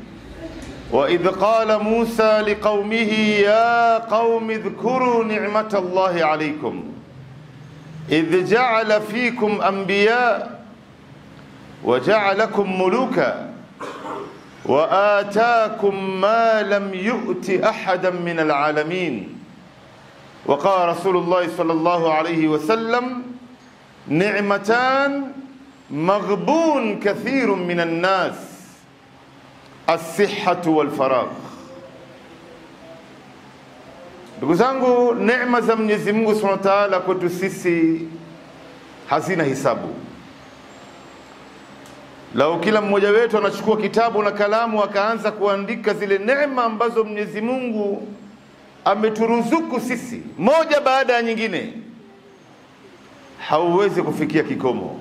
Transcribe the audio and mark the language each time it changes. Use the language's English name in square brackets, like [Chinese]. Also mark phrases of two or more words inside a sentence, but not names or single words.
[Arabic] وإذ قال موسى لقومه يا قوم اذكروا نعمة الله عليكم إذ جعل فيكم أنبياء وجعلكم ملوكا وآتاكم ما لم يؤت أحدا من العالمين. وقال رسول الله صلى الله عليه وسلم: نعمتان مغبون كثير من الناس، الصحة والفراغ. [Swahili] Ndugu zangu, neema za Mwenyezi Mungu [Arabic] سبحانه وتعالى [Swahili] kwetu sisi hazina hisabu. Lau kila mmoja wetu anachukua kitabu na kalamu akaanza kuandika zile neema ambazo Mwenyezi Mungu ameturuzuku sisi moja baada ya nyingine, hauwezi kufikia kikomo.